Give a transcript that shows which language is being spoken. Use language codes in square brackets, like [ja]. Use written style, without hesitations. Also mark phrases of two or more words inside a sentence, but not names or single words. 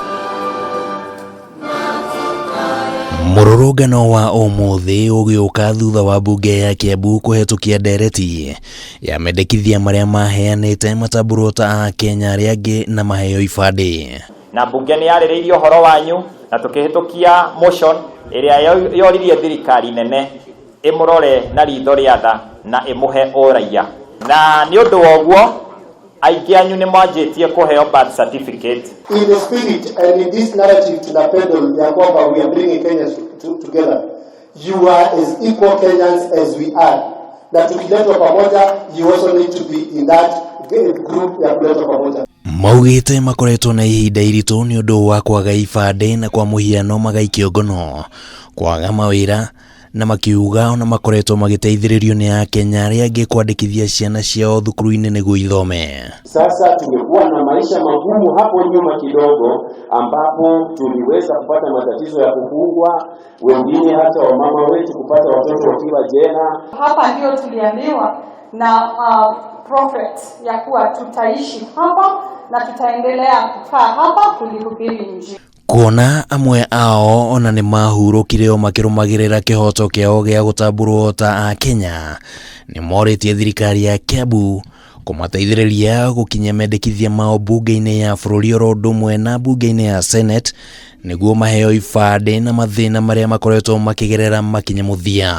[ki] Mururungano wa umuthi ugiuka thutha wa mbunge ya Kiambu kuhetukia ndereti ya mendekithia maria maheanite matamburwo ta akenya aria angi na maheo ibande. Na mbunge ni yaririirie horo wanyu na tukihetukia motion iria yoririe thirikari nene imurore na ritho ria tha na imuhe uraia. Na ni undu woguo aingi anyu ni mwanjitie kuheo [en] birth certificate. In the spirit and in this narrative [sw] tunapenda ya kwamba [en] we are bringing Kenyans together. You are as equal Kenyans as we are. [sw] Na tukiletwa pamoja, [en] you also need to be in that group [sw] ya kuletwa pamoja. [ki] Maugite makoretwo na ihinda iritu ni undu wa kwaga ibande na kwa muhiano magaikio ngono kwaga mawira na makiuga ona makoretwo magiteithiririo ni akenya aria angi kwandikithia ciana ciao thukuru-ini niguo ithome. [sw] Sasa tumekuwa na maisha magumu hapo nyuma kidogo, ambapo tuliweza kupata matatizo ya kufungwa, wengine hata wamama wetu kupata watoto wakiwa jela. Hapa ndio tuliambiwa na prophet ya kuwa tutaishi hapa na tutaendelea kukaa hapa kulihubiri Injili. [ki] Kuona amwe ao ona ni mahurukire o makirumagirira kihoto kiao gia gutamburwo ta akenya, ni moritie thirikari ya Kiambu kumateithiriria gukinya mendekithia mao mbunge-ini ya bururi oro ndumwe na mbunge-ini ya Senate niguo maheo ibande na mathina maria makoretwo makigerera makinye muthia.